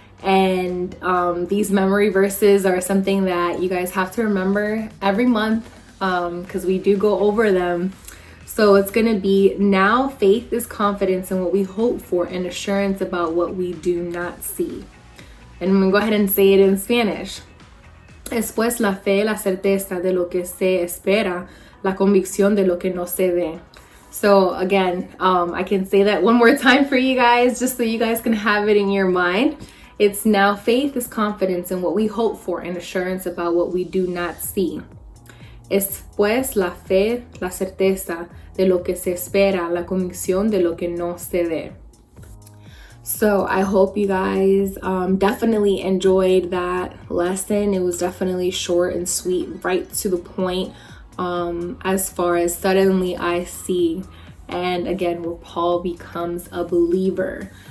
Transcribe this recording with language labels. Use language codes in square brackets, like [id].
[en] And these memory verses are something that you guys have to remember every month, because we do go over them. So it's going to be, now faith is confidence in what we hope for and assurance about what we do not see. And I'm going to go ahead and say it in Spanish. [es] Es pues la fe, la certeza de lo que se espera, la convicción de lo que no se ve. [en] So again, I can say that one more time for you guys, just so you guys can have it in your mind. It's now faith is confidence in what we hope for and assurance about what we do not see. [es] Es pues la fe, la certeza de lo que se espera, la convicción de lo que no se ve. [en] So I hope you guys definitely enjoyed that lesson. It was definitely short and sweet, right to the point. As far as suddenly I see, and again, where Paul becomes a believer.